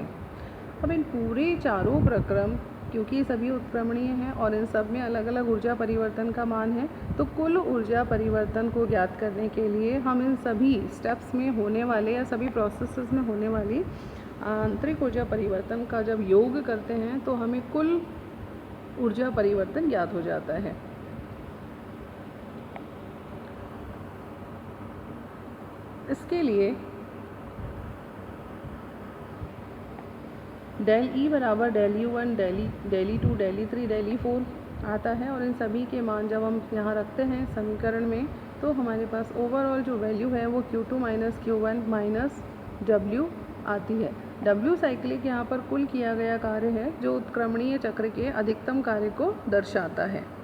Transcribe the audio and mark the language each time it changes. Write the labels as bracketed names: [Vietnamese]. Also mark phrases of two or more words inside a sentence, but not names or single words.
[Hindi] अब इन पूरे चारों प्रक्रम, क्योंकि सभी उत्क्रमणीय हैं और इन सब में अलग अलग ऊर्जा परिवर्तन का मान है, तो कुल ऊर्जा परिवर्तन को ज्ञात करने के लिए हम इन सभी स्टेप्स में होने वाले या सभी प्रोसेसेस में होने वाली आंतरिक ऊर्जा परिवर्तन का जब योग करते हैं तो हमें कुल ऊर्जा परिवर्तन ज्ञात हो जाता है। इसके लिए ΔE बराबर ΔU1 ΔE2 ΔE3 ΔE4 आता है और इन सभी के मान जब हम यहाँ रखते हैं समीकरण में तो हमारे पास ओवरऑल जो वैल्यू है वो Q2 - Q1 - W आती है। W साइक्लिक यहाँ पर कुल किया गया कार्य है जो उत्क्रमणीय चक्र के अधिकतम कार्य को दर्शाता है।